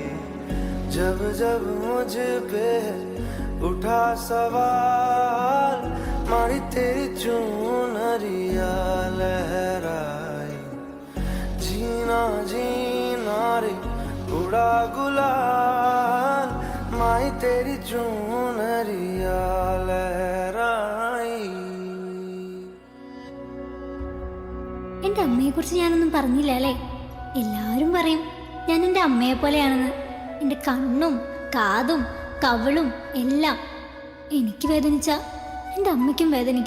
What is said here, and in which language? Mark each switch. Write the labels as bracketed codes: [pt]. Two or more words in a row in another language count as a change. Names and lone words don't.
[hi] जब जब मुझ पे उठा सवाल मारी तेरी चुनरिया लहराए. जीना जीना रे उड़ा गुलाल माई तेरी चुनरिया लहराई. [ml] എൻ്റെ അമ്മയെക്കുറിച്ച് ഞാനൊന്നും പറഞ്ഞില്ല അല്ലേ? എല്ലാവരും പറയും ഞാൻ എൻ്റെ അമ്മയെ പോലെയാണെന്ന്. എൻ്റെ കണ്ണും കാതും കവിളും എല്ലാം. എനിക്ക് വേദനിച്ച എൻ്റെ അമ്മയ്ക്കും വേദനിക്കും.